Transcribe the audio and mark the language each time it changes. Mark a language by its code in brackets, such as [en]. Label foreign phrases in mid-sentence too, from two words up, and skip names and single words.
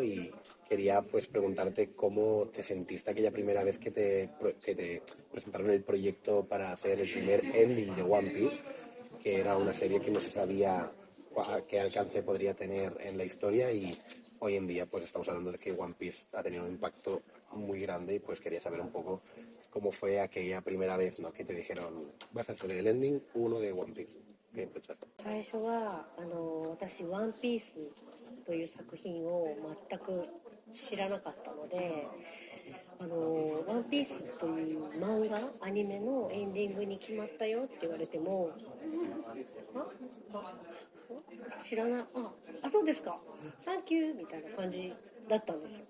[es] Y quería pues preguntarte cómo te sentiste aquella primera vez que te presentaron el proyecto para hacer el primer ending de One Piece, que era una serie que no se sabía qué alcance podría tener en la historia y hoy en día pues estamos hablando de que One Piece ha tenido un impacto muy grande y pues quería saber un poco cómo fue aquella primera vez, ¿no? Que te dijeron, vas a hacer el ending uno de One Piece. ¿Qué pensaste? [ja] 最初は私「ワンピースという作品を全く知らなかったので「ワンピースという漫画アニメのエンディングに決まったよって言われても知らないそうですかサンキューみたいな感じだったんですよ。